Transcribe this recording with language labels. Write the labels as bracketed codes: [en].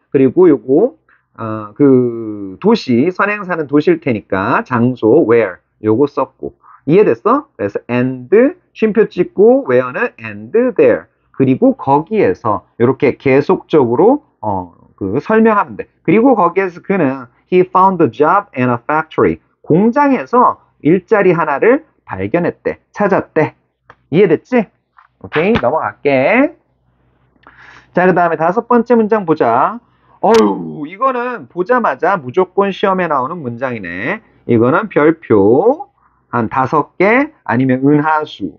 [ko] 그리고 요거 그 도시, 선행사는 도시일 테니까 장소 where 요거 썼고. 이해됐어? 그래서 and 쉼표 찍고 where는 and there. 그리고 거기에서 이렇게 계속적으로 그 설명하면 돼. 그리고 거기에서 그는 [en] he found a job in a factory. [ko] 공장에서 일자리 하나를 발견했대. 찾았대. 이해됐지? 오케이, 넘어갈게. 자, 그 다음에 5번째 문장 보자. 어휴, 이거는 보자마자 무조건 시험에 나오는 문장이네. 이거는 별표 한 5개 아니면 은하수.